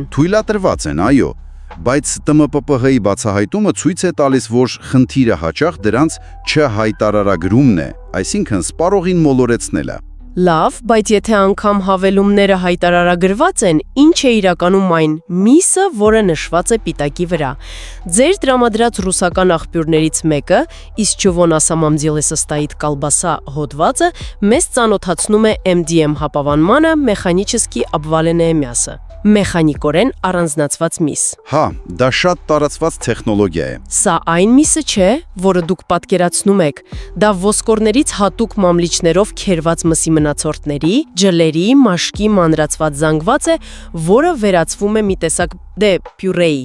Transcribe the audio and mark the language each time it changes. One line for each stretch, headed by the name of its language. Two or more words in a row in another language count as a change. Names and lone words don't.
Armenian: Թույլատրված են, այո, բայց ՏՄՊՊՀ-ի բացահայտումը ցույց է տալիս, որ խնդիրը հաճախ դրանց չհայտարարագրումն է, այսինքն սպառողին մոլորեցնելը։ Լավ, բայց եթե անգամ հավելումները հայտարարագրված են, ինչ է իրականում այն միսը, որը նշված է պիտակի վրա։ Ձեր տրամադրած ռուսական աղբյուրներից մեկը,
Russian: Исчего на самом деле состоит колбаса
Armenian: հոդվածը, մեզ ծանոթացնում է MDM հապավանմանը,
Russian: մեխանически обваленное мясо։
Armenian: Մեխանիկորեն առանձնացված միս։ Հա, դա շատ տարածված տեխնոլոգիա է։ Սա այն միսը չէ, որը դուք պատկերացնում եք։ Դա ոսկորներից հատուկ մամլիչներով քերված մսի մնացորդների, ջլերի, մաշկի մանրացված զանգված է, որը վերածվում է մի տեսակ պյուրեի։